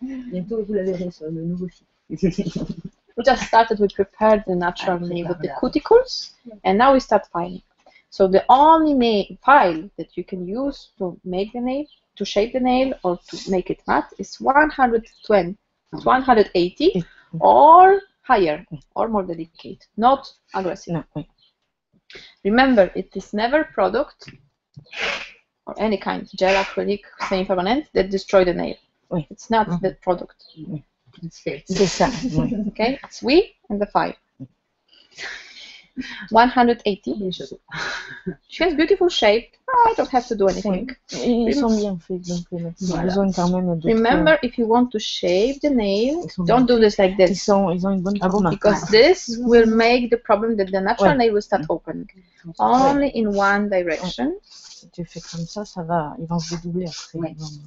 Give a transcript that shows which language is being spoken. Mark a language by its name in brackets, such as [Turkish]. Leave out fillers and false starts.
[French] Bientôt, vous la verrez sur le nouveau site. [English] We just started, we prepared the natural nail with the cuticles, and now we start filing. So the only file that you can use to make the nail, to shape the nail, or to make it matte is 120, 180, or higher, or more delicate, not aggressive. [French] Non, oui. [English] Remember, it is never product or any kind, gel, acrylic, semi-permanent, that destroy the nail. [French] Oui. [English] It's not the product. [French] C'est ça. Oui. [English] Okay, it's we and the file. 180. She has beautiful shape. Oh, I don't have to do anything. [French] Ils sont bien faits, donc il y a besoin quand même de... [English] Remember, if you want to shape the nail, don't do this like this. [French] Ils ont une bonne forme. [English] Because this will make the problem that the natural nail will start opening. Only in one direction. [French] Si tu fais comme ça, ça va, ils vont se dédoubler après.